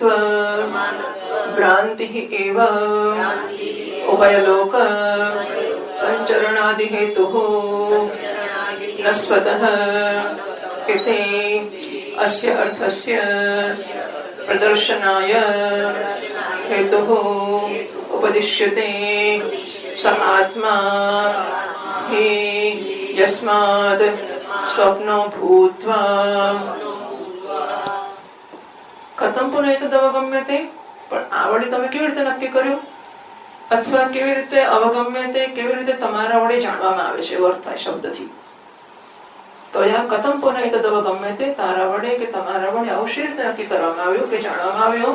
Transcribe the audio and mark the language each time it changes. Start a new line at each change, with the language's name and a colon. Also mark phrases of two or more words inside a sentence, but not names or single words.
Sanskrit: ભ્રાંતિ એવ ઉભયલોક સંચરણાદિ હેતુઃ ન સ્વતઃ ઇતિ અસ્ય અર્થસ્ય પ્રદર્શનાય હેતુઃ ઉપદિશ્યતે સ આત્મા हि यस्माद् स्वप्नो भूत्वा કથમ પુનઃ એતદવગમ્યતે,
Gujarati: પણ આ વડે તમે કેવી રીતે નક્કી કર્યું, અથવા કેવી રીતે અવગમ્યતે, કેવી રીતે તમારા વડે જાણવામાં આવે છે, અર્થ થાય શબ્દથી. તો અહીંયા
Sanskrit: કથમ પુનઃ એતદવગમ્યતે,
Gujarati: તારા વડે કે તમારા વડે આવું શી રીતે નક્કી કરવામાં આવ્યું કે જાણવામાં આવ્યું.